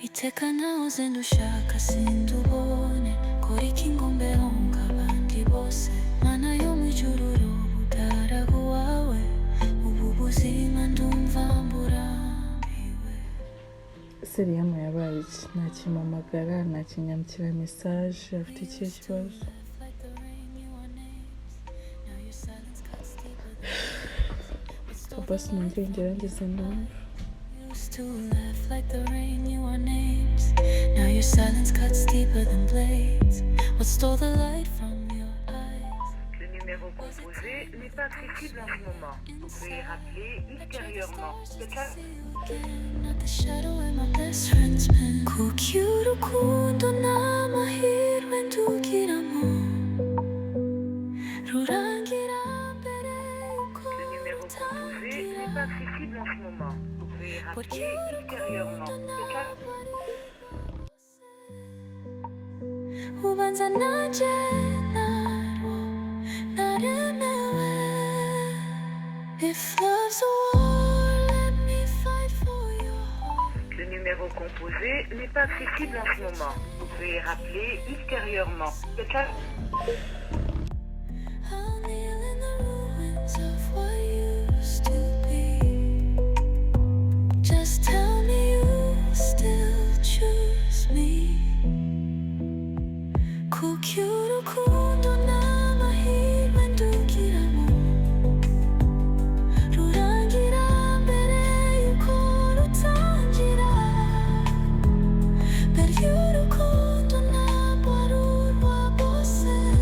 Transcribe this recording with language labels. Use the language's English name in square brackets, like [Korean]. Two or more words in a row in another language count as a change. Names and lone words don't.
[Kinyarwanda] iteka nahoze ndushaka sindubone kora iki ngo mbeho nk'abandi bose mana yo mu ijuru uri umugaragu wawe ubu buzima ndumva mburambiwe. Seriyamu yabaye iki? Ntakimpamagara, ntakinyandikira mesaje, afite ikihe kibazo? Papa sinongere ngerageze ndumva. [English] Used to laugh like the rain, you are names. Now your silence cuts deeper than blades. What stole the light from your eyes? [French] Le numéro composé n'est pas accessible en ce moment. Vous pouvez rappeler ultérieurement. [English] Not the shadow where my best friend's been. [Kinyarwanda] Kuki urukundo n'amahirwe ndugiramo rurangira mbere yuko [French] Le numéro composé n'est pas accessible en ce moment. Vous pouvez rappeler ultérieurement. [Kinyarwanda] ubanza nanje narwo naremewe. [English] If love's a war, let me fight for your heart. [French] Le numéro composé n'est pas accessible en ce moment. Vous pouvez rappeler ultérieurement. [English] I'll kneel in the ruins of what used to be. Just tell me you still choose me. [Kinyarwanda] Kuki urukundo n'amahirwe ndugiramo rurangira mbere yuko rutangira. Mbere y'urukundo ntabwo ari urwa bose.